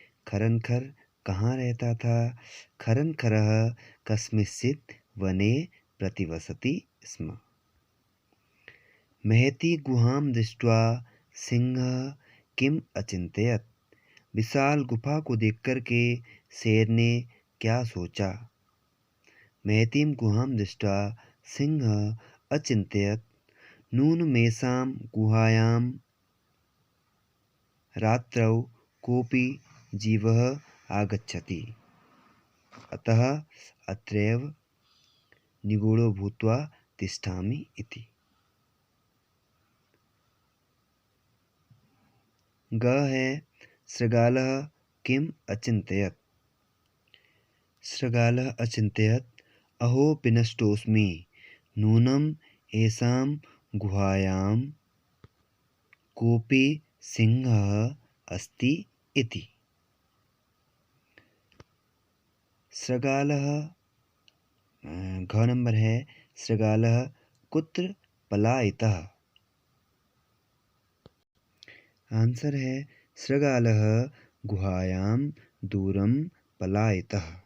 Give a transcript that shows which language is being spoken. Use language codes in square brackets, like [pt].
[sa] खरनखर [hi] कहाँ रहता था? [sa] खरनखरः कस्मिंश्चित् वने प्रतिवसति स्म। महती गुहां दृष्ट्वा सिंहः किम अचिंतयत्? [hi] विशाल गुफा को देखकर के शेर ने क्या सोचा? [sa] महतीं गुहां दृष्ट्वा सिंहः अचिंतयत् नूनमेषां गुहायां रात्रौ कोऽपि जीवः आगच्छति, अतः अत्रैव निगूढो भूत्वा तिष्ठामि इति। ग है शृगालः किम अचिंतयत्? शृगालः अचिंतयत् अहो विनष्टोऽस्मि नूनम् एषां गुहायां कोऽपि सिंहः अस्ति इति। शृगालः घ नंबर है शृगालः कुत्र पलायितः? आंसर है शृगालः गुहायां दूरं पलायितः।